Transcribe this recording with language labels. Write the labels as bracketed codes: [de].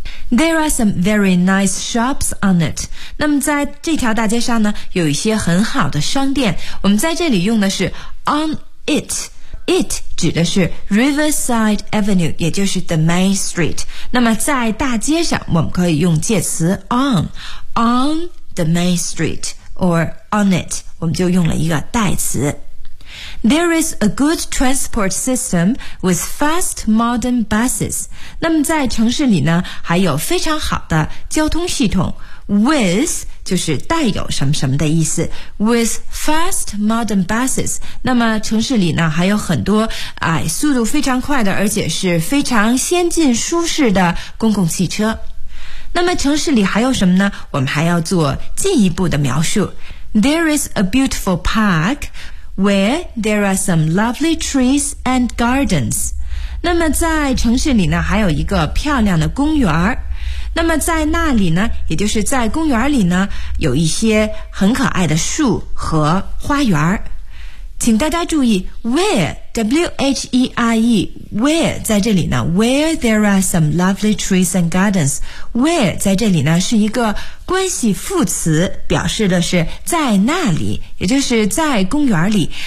[en] There are some very nice shops on it. [zh] 那么在这条大街上呢，有一些很好的商店。我们在这里用的是 [en] on it. [zh] It 指的是 Riverside Avenue, 也就是 [en] the main street. [zh] 那么在大街上我们可以用介词 on. [en] On the main street or on it. [zh] 我们就用了一个代词。 [en] There is a good transport system with fast modern buses. [zh] 那么在城市里呢还有非常好的交通系统。 With 就是带有什么什么的意思。 [en] With fast modern buses. [zh] 那么城市里呢还有很多速度非常快的而且是非常先进舒适的公共汽车。那么城市里还有什么呢，我们还要做进一步的描述。 [en] There is a beautiful park,Where there are some lovely trees and gardens. [zh] 那么在城市里呢还有一个漂亮的公园。那么在那里呢，也就是在公园里呢，有一些很可爱的树和花园。请大家注意 where,W-H-E-R-E, where 在这里呢 , [en] where there are some lovely trees and gardens, [zh] where 在这里呢是一个关系副词，表示的是在那里，也就是在公园里。